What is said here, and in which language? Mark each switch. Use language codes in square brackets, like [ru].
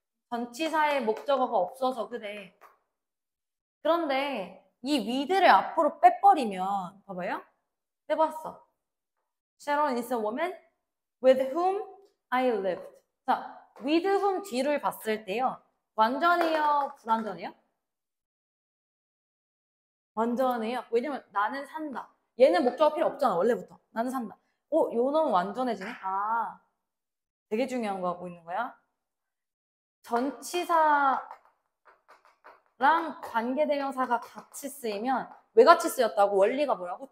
[ko] 전치사의 목적어가 없어서 그래. 그런데 이 with를 앞으로 빼버리면 봐봐요. 빼봤어. [en] Sharon is a woman with whom I lived. [ko] 자, with whom 뒤를 봤을 때요. 완전해요? 불완전해요? 완전해요. 왜냐면 나는 산다. 얘는 목적어 필요 없잖아. 원래부터. 나는 산다. 요놈 완전해지네? 아, 되게 중요한 거 하고 있는 거야. 전치사랑 관계대명사가 같이 쓰이면 왜 같이 쓰였다고? 원리가 뭐라고?